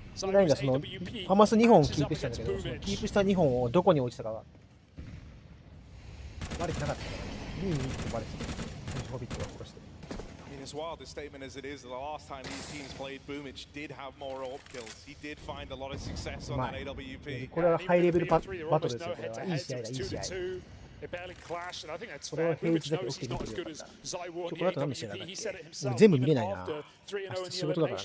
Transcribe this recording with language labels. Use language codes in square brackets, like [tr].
[ja] 何がそのファマス2本キープしたんだけど、そのキープした2本をどこに落ちたかはバレてなかったから2位に1個バレてた。ホビットが殺して。 [en] As wild a statement as it is, the last time these teams played, Boomich did have more AWP kills. He did find a lot of success on that AWP. [ja] これはハイレベルバトルですよ。これはいい試合だ、いい試合。これは平日だけ起きて見てるよかった。今日この後何してなかったっけ？全部見れないな。明日仕事だからな。